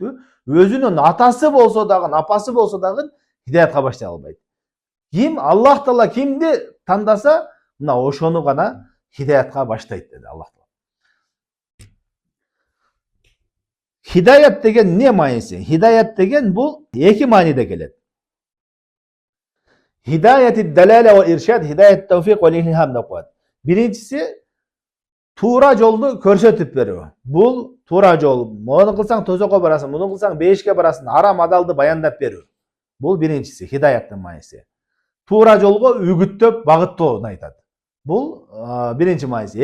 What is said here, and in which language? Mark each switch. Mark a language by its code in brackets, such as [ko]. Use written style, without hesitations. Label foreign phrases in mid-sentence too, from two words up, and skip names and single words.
[ky] Өзүнүн атасы болсо дагы, апасы болсо дагы хидаятка баштай албайт. Ким Аллах Таала кимди тандаса, мына ошону гана хидаятка баштайт деди Аллах Таала. Хидаят деген эмне мааниси? Хидаят деген бул эки мааниде келет. [tr] Hidayet delale ve irşad, hidayet tevfik ve ilham [ky] деп коет. Биринчиси туура жолду көрсөтүп берүү. Бул туура жол. Муну кылсаң тозокко барасың, муну кылсаң бейишке барасың, арам адалды баяндап берүү. Бул биринчиси, хидаяттын мааниси. Туура жолго үгүттөп багыттоону айтат. Бул биринчи мааниси.